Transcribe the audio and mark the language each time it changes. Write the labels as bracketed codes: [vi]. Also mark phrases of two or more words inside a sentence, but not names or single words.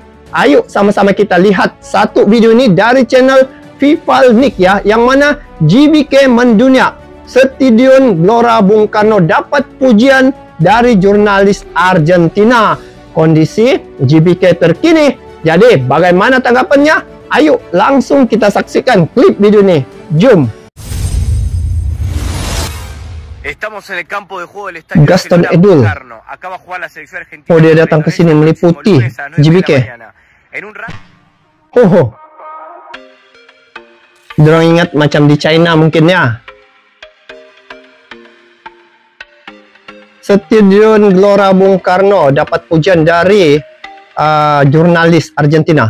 [id] Ayo sama-sama kita lihat satu video ini dari channel Vivalnik ya, yang mana GBK mendunia stadion Gelora Bung Karno dapat pujian dari jurnalis Argentina. Kondisi GBK terkini. Jadi bagaimana tanggapannya? Ayo langsung kita saksikan klip video ini. Jom. [es] Estamos en el campo de juego del estadio Gaston Gelora Edul. Bung Karno. Acá va a jugar la selección argentina. [id] Oh, dia datang ke sini meliputi GBK. Ho. Dorang ingat macam di China mungkin ya. Stadion Gelora Bung Karno dapat pujian dari jurnalis Argentina.